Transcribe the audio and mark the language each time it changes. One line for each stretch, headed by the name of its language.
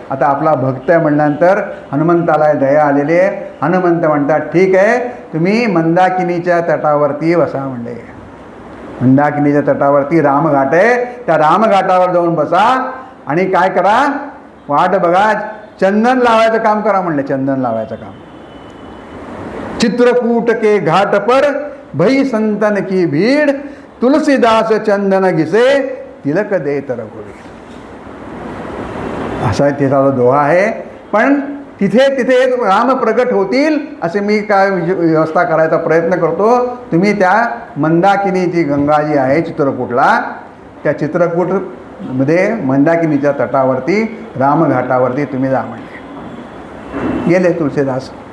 Marathi: आता आपला भक्त आहे म्हणल्यानंतर हनुमंताला दया आलेली आहे. हनुमंत म्हणतात, ठीक आहे, तुम्ही मंदाकिनीच्या तटावरती बसा म्हणले. मंदाकिनीच्या तटावरती रामघाट आहे, त्या रामघाटावर जाऊन बसा आणि काय करा, वाट बघा, चंदन लावायचं काम करा म्हणले. चंदन लावायचं काम.
Hindi: चित्रकूट के घाट पर भई संतन की भीड़, तुलसीदास चंदन घिसे तिलक दे तर रघुवीर.
Marathi: असा तिचा दोहा आहे. पण तिथे तिथे राम प्रगट होतील असे मी काय व्यवस्था करायचा प्रयत्न करतो. तुम्ही त्या मंदाकिनी जी गंगा जी आहे चित्रकूटला, त्या चित्रकूट मध्ये मंदाकिनीच्या तटावरती रामघाटावरती तुम्ही जा म्हणले. गेले तुळशीदास.